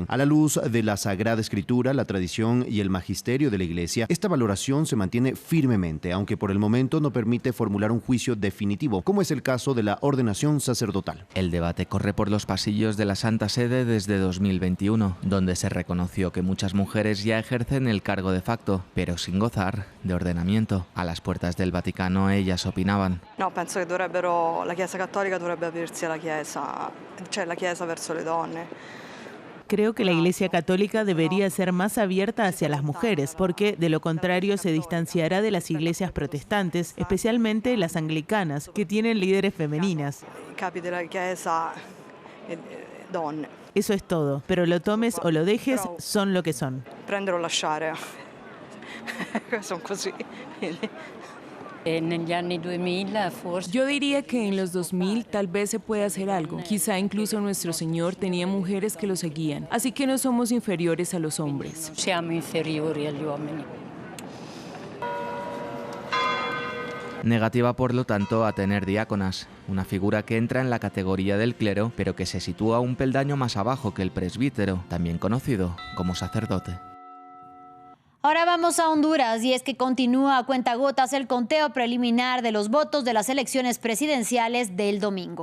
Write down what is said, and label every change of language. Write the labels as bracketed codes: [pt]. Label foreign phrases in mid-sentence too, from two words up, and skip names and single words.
[es] A la luz de la Sagrada Escritura, la tradición y el magisterio de la Iglesia, esta valoración se mantiene firmemente, aunque por el momento no permite formular un juicio definitivo, como es el caso de la ordenación sacerdotal. El debate corre por los pasillos de la Santa Sede desde 2021, donde se reconoció que muchas mujeres ya ejercen el cargo de facto, pero sin gozar de ordenamiento. A las puertas del Vaticano ellas opinaban. [it] No, penso che la Chiesa Cattolica dovrebbe aprirsi alla Chiesa, cioè la Chiesa verso le donne. [es] Creo que la Iglesia Católica debería ser más abierta hacia las mujeres, porque de lo contrario se distanciará de las iglesias protestantes, especialmente las anglicanas, que tienen líderes femeninas. [it] Capi della Chiesa donne. [es] Eso es todo, pero lo tomes o lo dejes, son lo que son. [it] Prendere o lasciare. Son così. [es] Yo diría que en los 2000 tal vez se puede hacer algo. Quizá incluso nuestro Señor tenía mujeres que lo seguían. Así que no somos inferiores a los hombres. [it] Siamo inferiori agli uomini. [es] Negativa, por lo tanto, a tener diáconas, una figura que entra en la categoría del clero, pero que se sitúa un peldaño más abajo que el presbítero, también conocido como sacerdote. Ahora vamos a Honduras, y es que continúa a cuentagotas el conteo preliminar de los votos de las elecciones presidenciales del domingo.